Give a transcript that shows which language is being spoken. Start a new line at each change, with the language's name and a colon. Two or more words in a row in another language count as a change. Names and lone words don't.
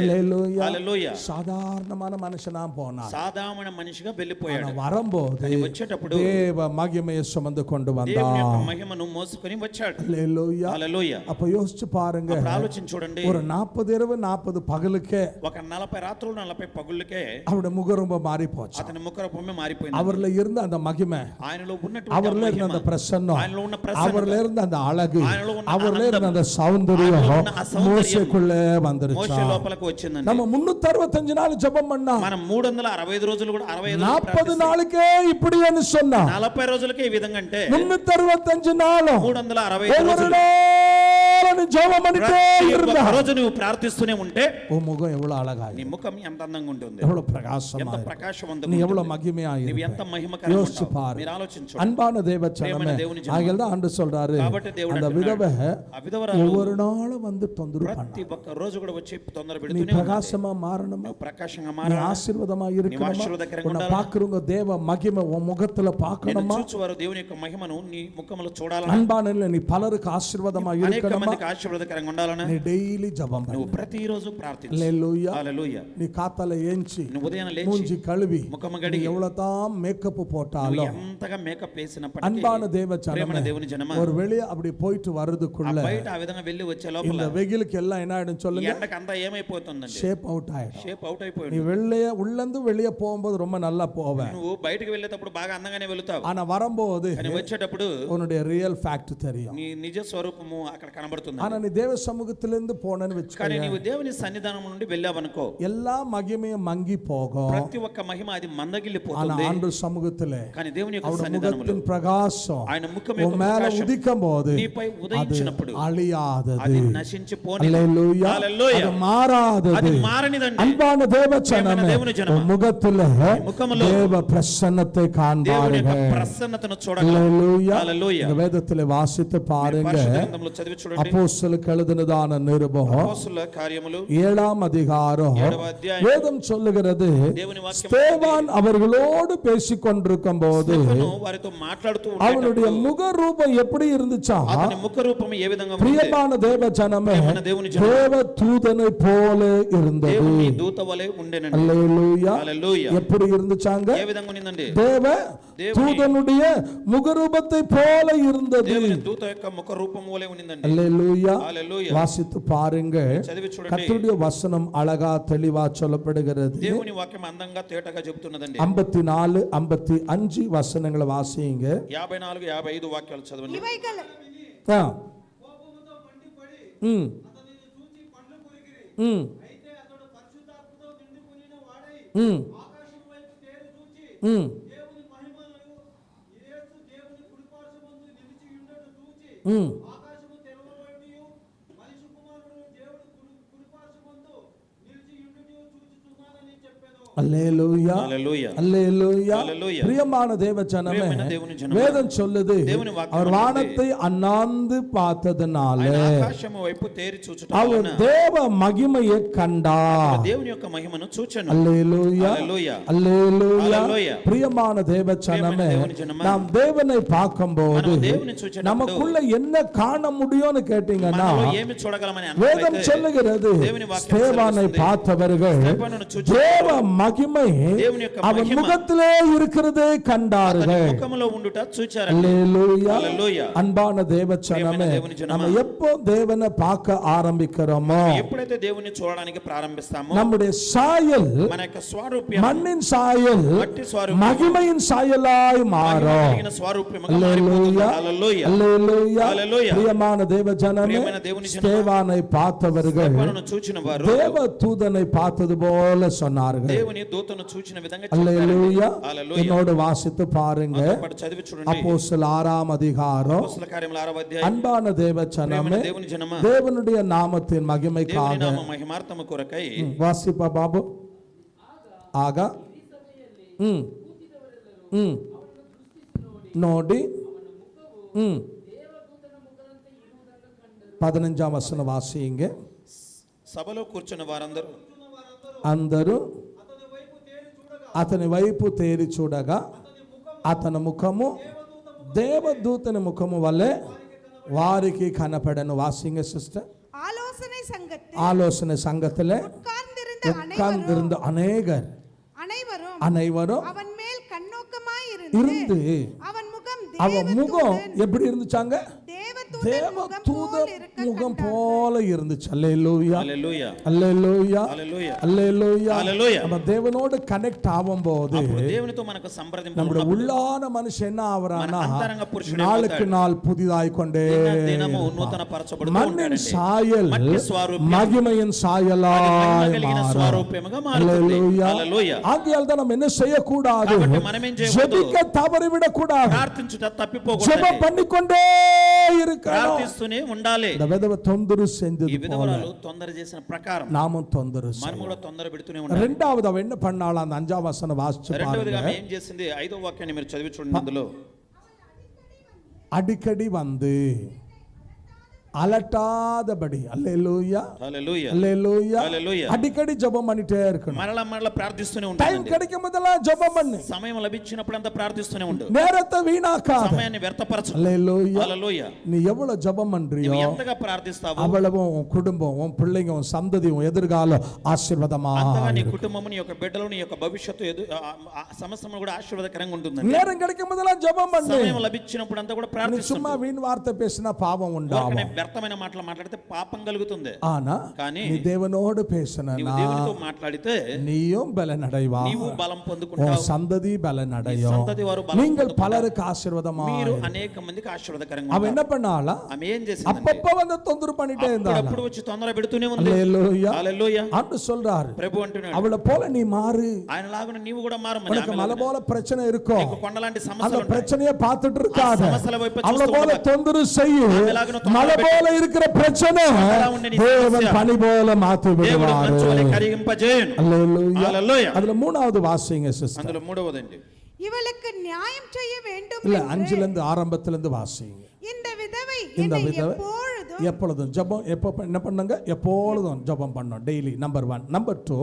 Tamil: அல்லேலூயா.
Telugu: హల్లెలూయా.
Tamil: சாதாரணமான மனுஷனா போனான்.
Telugu: సాధారణ మనిషిగా వెళ్ళిపోయాడు.
Tamil: வரும்போது
Telugu: కానీ వచ్చేటప్పుడు
Tamil: தேவ மகிமையை சுமந்து கொண்டு
Telugu: దేవుని యొక్క
Tamil: வந்தான்.
Telugu: మహిమను మోసుకొని వచ్చాడు.
Tamil: அல்லேலூயா.
Telugu: హల్లెలూయా.
Tamil: அப்ப யோசிச்சு பாருங்க,
Telugu: అప్పుడు ఆలోచించి చూడండి.
Tamil: ஒரு 40 இரவு 40 பகலுக்கே
Telugu: ఒక 40 రాత్రులు 40 పగుళ్ళకే
Tamil: அவருடைய முகம் ரொம்ப மாறி போச்சு.
Telugu: అతని ముఖరూపమే మారిపోయింది.
Tamil: அவர்ல இருந்த அந்த மகிமை,
Telugu: ఆయనలో
Tamil: அவர்ல
Telugu: ఉన్నటువంటి
Tamil: இருந்த அந்த பிரசன்னம்,
Telugu: ఆయనలో ఉన్న ప్రసన్నత,
Tamil: அவர்ல இருந்த அந்த அழகு,
Telugu: ఆయనలో ఉన్న
Tamil: அவர்ல
Telugu: ఆనందం,
Tamil: இருந்த அந்த சௌந்தரியம்
Telugu: ఆయనలో ఉన్న ఆ సౌందర్యం
Tamil: மோசேக்குள்ளே
Telugu: మోషే
Tamil: வந்துருச்சு.
Telugu: లోపలకు వచ్చిందండి.
Tamil: நம்ம 365 நாள் ஜெபம் பண்ணா,
Telugu: మనం 365 రోజులు కూడా 65
Tamil: 40 நாளுக்கே இப்படின்னு சொன்னா,
Telugu: 40 రోజులకే ఈ విధంగా అంటే
Tamil: 365 நாளும்
Telugu: 365
Tamil: ஒவ்வொரு
Telugu: రోజులు
Tamil: நாளும் ஜெபம் பண்ணிட்டே
Telugu: ప్రతి
Tamil: இருந்தா
Telugu: ఒక్క రోజు నువ్వు ప్రార్థిస్తూనే ఉంటే
Tamil: உன் முகம் எவ்வளவு அழகா
Telugu: నీ ముఖం ఎంత అందంగా ఉంటుంది,
Tamil: எவ்வளவு
Telugu: ఎంత
Tamil: பிரகாசமா
Telugu: ప్రకాశవంతంగా
Tamil: நீ
Telugu: ఉంటుంది,
Tamil: எவ்வளவு மகிமையா
Telugu: నువ్వు ఎంత
Tamil: இருப்ப
Telugu: మహిమకరంగా
Tamil: யோசிச்சு
Telugu: ఉంటావు.
Tamil: பாரு.
Telugu: మీరు ఆలోచించు.
Tamil: அன்பான தேவச்சனமே,
Telugu: ప్రియమైన దేవుని జనమే.
Tamil: ஆகையால் தான் ஆண்டு சொல்றாரு
Telugu: కాబట్టి దేవుడు
Tamil: அந்த
Telugu: అంటున్నాడు,
Tamil: விதவை
Telugu: ఆ విధవరాలు
Tamil: ஒவ்வொரு நாளும் வந்து தொந்தரவு பண்ணா.
Telugu: ప్రతి ఒక్క రోజు కూడా వచ్చి తొందర
Tamil: நீ
Telugu: పెడుతూనే ఉంది.
Tamil: பிரகாசமா மாறணுமா,
Telugu: నువ్వు ప్రకాశంగా
Tamil: நீ
Telugu: మారాలి,
Tamil: ஆசீர்வாதமா
Telugu: నీవు
Tamil: இருக்கணுமா,
Telugu: ఆశీర్వాదకరంగా
Tamil: உன்னை
Telugu: ఉండాలి.
Tamil: பாக்குறவங்க தேவ மகிமை உன் முகத்துல
Telugu: నేను
Tamil: பார்க்கணுமா,
Telugu: చూచువారు దేవుని యొక్క మహిమను నీ ముఖంలో చూడాలని,
Tamil: அன்பான நீ பலருக்கு ஆசீர்வாதமா
Telugu: అనేక
Tamil: இருக்கணுமா,
Telugu: మందికి ఆశీర్వాదకరంగా ఉండాలని
Tamil: நீ டெய்லி ஜெபம்
Telugu: నువ్వు
Tamil: பண்ணு.
Telugu: ప్రతిరోజు ప్రార్థించు. హల్లెలూయా. హల్లెలూయా.
Tamil: நீ காத்தால ஏஞ்சி
Telugu: నువ్వు ఉదయం లేచి
Tamil: மூஞ்சி கழுவி
Telugu: ముఖము
Tamil: நீ
Telugu: కడిగి
Tamil: எவ்வளவுதான் மேக்கப்
Telugu: నువ్వు
Tamil: போட்டாலும்
Telugu: ఎంతగా మేకప్ వేసినప్పటికీ
Tamil: அன்பான தேவ
Telugu: ప్రియమైన
Tamil: ஜனமே,
Telugu: దేవుని జనమా,
Tamil: ஒரு வெளியே அப்படி போயிட்டு
Telugu: ఆ
Tamil: வர்றதுக்குள்ள
Telugu: బయట ఆ విధంగా వెళ్ళి వచ్చే లోపల
Tamil: இந்த வெயிலுக்கு எல்லாம் என்ன ஆயிடும்
Telugu: ఈ
Tamil: சொல்லுங்க,
Telugu: ఎండకు అంతా ఏమైపోతుందండి,
English: shape out
Tamil: ஆயிடும்.
English: shape out
Tamil: நீ
Telugu: అయిపోయింది.
Tamil: வெளியே உள்ளந்து வெளியே போகும்போது ரொம்ப நல்லா போவேன்,
Telugu: నువ్వు బయటకు వెళ్ళేటప్పుడు బాగా అందంగానే వెళ్తావు,
Tamil: ஆனா வரும்போது
Telugu: కానీ వచ్చేటప్పుడు
Tamil: உன்னுடைய
English: real fact
Tamil: தெரியும்.
Telugu: నీ నిజ స్వరూపము అక్కడ కనబడుతుంది.
Tamil: ஆனா நீ தேவ சமூகத்திலிருந்து போனேன்னு
Telugu: కానీ
Tamil: வச்சுக்கோ,
Telugu: నీవు దేవుని సన్నిధానం నుండి వెళ్ళావనుకో,
Tamil: எல்லா மகிமையும் மங்கி போகும்.
Telugu: ప్రతి ఒక్క మహిమ అది
Tamil: ஆனா
Telugu: మందగిల్లిపోతుంది.
Tamil: ஆண்டு சமூகத்துல
Telugu: కానీ దేవుని యొక్క
Tamil: அவருடைய
Telugu: సన్నిధానంలో
Tamil: முகத்தின் பிரகாசம்
Telugu: ఆయన ముఖం
Tamil: உன்
Telugu: యొక్క
Tamil: மேல
Telugu: ప్రకాశం
Tamil: உதிக்கும் போது
Telugu: నీపై
Tamil: அது
Telugu: ఉదయించినప్పుడు
Tamil: அழியாதது,
Telugu: అది నశించిపోని,
Tamil: அல்லேலூயா,
Telugu: హల్లెలూయా,
Tamil: அது மாறாதது.
Telugu: అది మారనిదండి.
Tamil: அன்பான தேவச்சனமே,
Telugu: దేవుని జనమా,
Tamil: உன் முகத்துல
Telugu: ముఖములో
Tamil: தேவ பிரசன்னத்தை
Telugu: దేవుని యొక్క
Tamil: காண்பார்கள்.
Telugu: ప్రసన్నతను చూడగలరు.
Tamil: அல்லேலூயா.
Telugu: హల్లెలూయా.
Tamil: இந்த வேதத்திலே வாசித்து பாருங்க,
Telugu: పరిశుద్ధ గ్రంథంలో చదివి చూడండి.
Tamil: அப்போஸ்தலருக்கு எழுதினதான நிருபம்
Telugu: అపోస్తలుల కార్యములు
Tamil: 7ஆம் அதிகாரம்
Telugu: 7వ అధ్యాయం.
Tamil: வேதம் சொல்லுகிறது,
Telugu: దేవుని వాక్యం
Tamil: ஸ்தேவான் அவர்களோடு பேசிக் கொண்டிருக்கும் போது
Telugu: స్తెఫను వారితో మాట్లాడుతూ
Tamil: அவனுடைய
Telugu: ఉండేటప్పుడు
Tamil: முக ரூபம் எப்படி இருந்துச்சா,
Telugu: అతని ముఖ రూపం ఏ విధంగా ఉంది?
Tamil: பிரியமான தேவ ஜனமே,
Telugu: ప్రియమైన దేవుని జనమే,
Tamil: தேவ தூதனை போல இருந்தது.
Telugu: దేవుని దూత వలె ఉండెనండి.
Tamil: அல்லேலூயா.
Telugu: హల్లెలూయా.
Tamil: எப்படி இருந்துச்சாங்க?
Telugu: ఏ విధంగా ఉన్నిందండి?
Tamil: தேவ தூதனுடைய முகரூபத்தை போல இருந்தது.
Telugu: దేవుని దూత యొక్క ముఖ రూపం వలె ఉన్నిందండి.
Tamil: அல்லேலூயா.
Telugu: హల్లెలూయా.
Tamil: வாசித்து பாருங்க,
Telugu: చదివి చూడండి.
Tamil: கர்த்தருடைய வசனம் அழகா தெளிவா சொல்லப்படுகிறது.
Telugu: దేవుని వాక్యం అందంగా తేటగా చెబుతున్నదండి.
Tamil: 54 55 வசனங்களை வாசியுங்க.
Telugu: 54 55 వాక్యాలు చదవండి.
Tamil: இவைகள் ఆ. ఉమ్. ఉమ్. ఉమ్. ఉమ్. ఉమ్. அல்லேலூயா,
Telugu: హల్లెలూయా.
Tamil: அல்லேலூயா.
Telugu: హల్లెలూయా.
Tamil: பிரியமான தேவ ஜனமே,
Telugu: ప్రియమైన దేవుని జనమే,
Tamil: வேதம் சொல்லுது,
Telugu: దేవుని వాక్యం
Tamil: அவர்
Telugu: అంటుంది,
Tamil: வானத்தை அண்ணாந்து பார்த்ததுனால
Telugu: ఆయన ఆకాశము వైపు తేరి చూచుట
Tamil: அவர்
Telugu: వలన
Tamil: தேவ மகிமையை கண்டார்.
Telugu: దేవుని యొక్క మహిమను చూచెను.
Tamil: அல்லேலூயா,
Telugu: హల్లెలూయా.
Tamil: அல்லேலూயா.
Telugu: హల్లెలూయా.
Tamil: பிரியமான தேவ ஜனமே,
Telugu: దేవుని జనమే,
Tamil: நாம் தேவனை பார்க்கும்போது
Telugu: మనం దేవుని చూచేటప్పుడు
Tamil: நமக்குள்ள என்ன காண முடியும்னு கேட்டீங்கன்னா,
Telugu: మనలో ఏమి చూడగలమని
Tamil: வேதம்
Telugu: అన్నట్లయితే
Tamil: சொல்லுகிறது,
Telugu: దేవుని వాక్యం
Tamil: ஸ்தேவானை
Telugu: సెలవిస్తుంది.
Tamil: பார்த்தவர்கள்
Telugu: స్తెఫనును చూచి
Tamil: தேவ மகிமை
Telugu: దేవుని యొక్క
Tamil: அவன்
Telugu: మహిమ
Tamil: முகத்திலே இருக்கிறதை
Telugu: అతని
Tamil: கண்டார்கள்.
Telugu: ముఖములో ఉండుట చూచారండి.
Tamil: அல்லேலூயா.
Telugu: హల్లెలూయా.
Tamil: அன்பான தேவச்சனமே,
Telugu: ప్రియమైన దేవుని జనమా,
Tamil: நம்ம எப்போ தேவனை பார்க்க ஆரம்பிக்கிறோமோ,
Telugu: ఎప్పుడైతే దేవుని చూడడానికి ప్రారంభిస్తామో
Tamil: நம்முடைய சாயல்
Telugu: మన యొక్క స్వరూప్యం
Tamil: மண்ணின் சாயல்
Telugu: మట్టి స్వరూపం
Tamil: மகிமையின் சாயலாய் மாறும்.
Telugu: కలిగిన స్వరూప్యముగా మారిపోతుంది.
Tamil: அல்லேலூயா,
Telugu: హల్లెలూయా.
Tamil: அல்லேலూயா.
Telugu: హల్లెలూయా.
Tamil: பிரியமான தேவஜனமே,
Telugu: ప్రియమైన దేవుని జనమా,
Tamil: ஸ்தேவானை பார்த்தவர்கள்
Telugu: స్తెఫనును చూచిన వారు
Tamil: தேவ தூதனை பார்த்தது போல சொன்னார்கள்.
Telugu: దేవుని దూతను చూచిన విధంగా
Tamil: அல்லேலூயா.
Telugu: చెప్పారండి. హల్లెలూయా.
Tamil: என்னோடு வாசித்து பாருங்க,
Telugu: నాతో పాటు చదివి చూడండి.
Tamil: அப்போஸ்தலர் 6ஆம் அதிகாரம்.
Telugu: అపోస్తల కార్యముల 6వ అధ్యాయం.
Tamil: அன்பான தேவச்சனமே,
Telugu: ప్రియమైన దేవుని జనమా,
Tamil: தேவனுடைய நாமத்தின்
Telugu: దేవుని
Tamil: மகிமைக்காக
Telugu: నామ మహిమార్థము కొరకై
Tamil: வாசிப்பா பாபு.
Kannada: ಆಗ ನೋಡಿ
Tamil: 15ஆம் வசனம் வாசிங்க.
Telugu: సభలో కూర్చున్న వారందరూ అందరూ అతని వైపు తేరి చూడగా అతని ముఖము దేవదూతని ముఖము వలె వారికి కనపడను.
Tamil: வாசிங்க சிஸ்டர். ஆலோசனை சங்கத்திலே உட்கார்ந்திருந்த அனைவரும் அவன் மேல் கண்ணோக்கமாய் இருந்து அவன் முகம் எப்படி இருந்துச்சாங்க? தேவதூத முகம் போல இருந்துச்சு. அல்லேலூயா,
Telugu: హల్లెలూయా.
Tamil: அல்லேலூயா,
Telugu: హల్లెలూయా.
Tamil: அல்லேலூயா.
Telugu: హల్లెలూయా.
Tamil: நம்ம தேவனோடு கனெக்ட் ஆகும்போது
Telugu: అప్పుడు దేవునితో మనకు సంప్రదింపు
Tamil: நம்முடைய
Telugu: ఉన్నప్పుడు
Tamil: உள்ளான மனுஷன் என்ன ஆவறானா,
Telugu: మన అంతరంగ పురుషుడు
Tamil: நாளுக்கு
Telugu: ఏమవుతాడు?
Tamil: நாள் புதிதாய் கொண்டே
Telugu: దినము నూతన పరచబడుతూ
Tamil: மண்ணின்
Telugu: ఉంటాడండి.
Tamil: சாயல்
Telugu: మట్టి స్వరూప్యం
Tamil: மகிமையின்
Telugu: అది
Tamil: சாயலாய்
Telugu: మహిమ కలిగిన
Tamil: மாறும்.
Telugu: స్వరూప్యముగా మారుతుంది.
Tamil: அல்லேலூயா.
Telugu: హల్లెలూయా.
Tamil: ஆகையால் தான் நம்ம என்ன செய்யக்கூடாது,
Telugu: కాబట్టి మనం ఏం చేయకూడదు?
Tamil: ஜெபிக்க தவறிவிடக் கூடாது.
Telugu: ప్రార్థించుట తప్పిపోకూడదు.
Tamil: ஜெபம் பண்ணிக்கொண்டே இருக்க இருக்கணும்.
Telugu: ప్రార్థిస్తూనే ఉండాలి.
Tamil: இந்த விதவை தொந்தரவு
Telugu: ఈ
Tamil: செஞ்சது போல
Telugu: విధవరాలు తొందర చేసిన ప్రకారం
Tamil: நாமும் தொந்தரவு
Telugu: మనం
Tamil: செய்யணும்.
Telugu: కూడా తొందర పెడుతూనే ఉండాలి.
Tamil: రెండవది அவ என்ன பண்ணாலும் அந்த 5ஆம் வசனம் வாசிச்சு
Telugu: రెండవదిగా
Tamil: பாருங்க.
Telugu: ఆమె ఏం చేసింది? 5వ వాక్యాన్ని మీరు చదివి చూడండి. అందులో
Tamil: அடிக்கடி வந்து அலட்டாதபடி, அல்லேலூயா
Telugu: హల్లెలూయా
Tamil: அல்லேலூயா,
Telugu: హల్లెలూయా,
Tamil: அடிக்கடி ஜெபம் பண்ணிட்டே இருக்கணும்.
Telugu: మరల ప్రార్థిస్తూనే
Tamil: டைம்
Telugu: ఉండాలి.
Tamil: கிடைக்கும் போதெல்லாம் ஜெபம் பண்ணு.
Telugu: సమయం లభించినప్పుడంతా ప్రార్థిస్తూనే ఉండు.
Tamil: நேரத்தை வீணாக்காத.
Telugu: సమయాన్ని వ్యర్థపరచు.
Tamil: அல்லேலூயா.
Telugu: హల్లెలూయా.
Tamil: நீ எவ்வளவு ஜெபம் பண்றியோ
Telugu: నువ్వు ఎంతగా ప్రార్థిస్తావో
Tamil: அவ்வளவும் உன் குடும்பம், உன் பிள்ளைங்க, உன் சந்ததி, உன் எதிர்காலம் ஆசீர்வாதமா
Telugu: అంతగా నీ
Tamil: இருக்கும்.
Telugu: కుటుంబము, నీ యొక్క బిడ్డలు, నీ యొక్క భవిష్యత్తు సమస్తం కూడా ఆశీర్వాదకరంగా ఉంటుందండి.
Tamil: நேரம் கிடைக்கும் போதெல்லாம் ஜெபம் பண்ணு.
Telugu: సమయం లభించినప్పుడు అంతా కూడా
Tamil: நீ
Telugu: ప్రార్థిస్తూ
Tamil: சும்மா வீண் வார்த்தை பேசினா பாவம் உண்டாகும்.
Telugu: వ్యర్థమైన మాటలు మాట్లాడితే పాపం కలుగుతుంది.
Tamil: ஆனா
Telugu: కానీ
Tamil: நீ தேவனோடு பேசினா
Telugu: నీవు దేవునితో మాట్లాడితే
Tamil: நீயும் பலன் அடைவா,
Telugu: నీవు బలం
Tamil: உன்
Telugu: పొందుకుంటావు.
Tamil: சந்ததி பலன் அடையும்.
Telugu: సంతతి వారు బలం
Tamil: நீங்கள்
Telugu: పొందుకుంటారు.
Tamil: பலருக்கு ஆசீர்வாதமா
Telugu: మీరు
Tamil: இருக்கும்.
Telugu: అనేక మందికి ఆశీర్వాదకరంగా
Tamil: அவன் என்ன
Telugu: ఉంటారు.
Tamil: பண்ணாளா?
Telugu: ఆమె ఏం చేసిందంటే
Tamil: அப்பப்ப வந்து தொந்தரவு பண்ணிட்டே இருந்தாளா?
Telugu: అప్పుడు వచ్చి తొందర పెడుతూనే ఉంది.
Tamil: அல்லேலூயா.
Telugu: హల్లెలూయా.
Tamil: ஆண்டு சொல்றாரு,
Telugu: ప్రభు అంటున్నాడు,
Tamil: அவளை போல நீ மாறு.
Telugu: ఆయన లాగున నీవు కూడా మారమని.
Tamil: உனக்கு மலை போல பிரச்சனை இருக்கும்,
Telugu: నీకు కొండలాంటి
Tamil: அந்த
Telugu: సమస్యలు ఉంటాయి.
Tamil: பிரச்சனையை பார்த்துட்டு இருக்காத.
Telugu: ఆ సమస్యల వైపు
Tamil: அவளை
Telugu: చూస్తూ
Tamil: போல
Telugu: ఉండకు.
Tamil: தொந்தரவு செய்யு.
Telugu: ఆమెలాగున తొందర
Tamil: மலை
Telugu: పెట్టు.
Tamil: போல இருக்கிற பிரச்சனை
Telugu: కొండలా ఉండే నీ
Tamil: தேவன்
Telugu: సమస్య
Tamil: பனி போல மாத்தி
Telugu: దేవుడు
Tamil: விடுவாரு.
Telugu: మంచు వలె కరిగింపజేయును.
Tamil: அல்லேலூயா.
Telugu: హల్లెలూయా.
Tamil: அதுல மூணாவது வாசிங்க சிஸ்டர்.
Telugu: అందులో మూడవదండి,
Tamil: இவளுக்கு நியாயம் செய்ய வேண்டும் இல்ல என்று 5ல இருந்து ஆரம்பத்துல இருந்து வாசிங்க. இந்த விதவை இந்த என்னை விதவை எப்பொழுதும் எப்பொழுதும் ஜெபம் என்ன பண்ணுங்க? எப்பொழுதும் ஜெபம் பண்ணணும். டெய்லி. நம்பர் 1. நம்பர் 2,